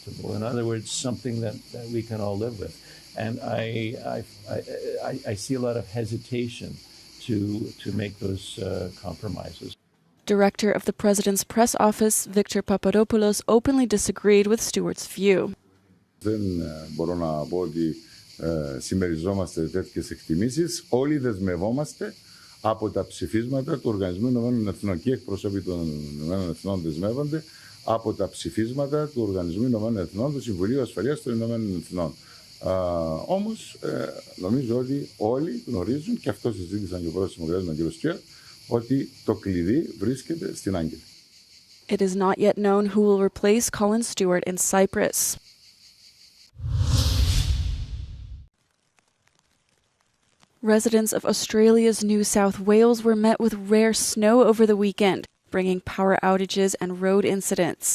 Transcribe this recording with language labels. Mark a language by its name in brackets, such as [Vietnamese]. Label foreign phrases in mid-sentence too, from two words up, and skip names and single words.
[English] In other words, something that we can all live with. And I see a lot of hesitation to make those compromises. Director of the President's Press Office, Victor Papadopoulos, openly disagreed with Stewart's view. [Greek] Δεν μπορώ να πω ότι συμμεριζόμαστε τέτοιες εκτιμήσεις. Όλοι δεσμευόμαστε από τα ψηφίσματα του Οργανισμού Ηνωμένων Εθνών και οι εκπρόσωποι των Ηνωμένων Εθνών δεσμεύονται από τα ψηφίσματα του Οργανισμού Ηνωμένων Εθνών, του Συμβουλίου Ασφαλείας των Ηνωμένων Εθνών. Όμως νομίζω ότι όλοι γνωρίζουν, και αυτό συζήτησαν και ο πρόεδρος της Δημοκρατίας με τον κ. Στιούαρτ, ότι το κλειδί βρίσκεται στην Άγκυρα. [English] It is not yet known who will replace Colin Stewart in Cyprus. Residents of Australia's New South Wales were met with rare snow over the weekend, bringing power outages and road incidents.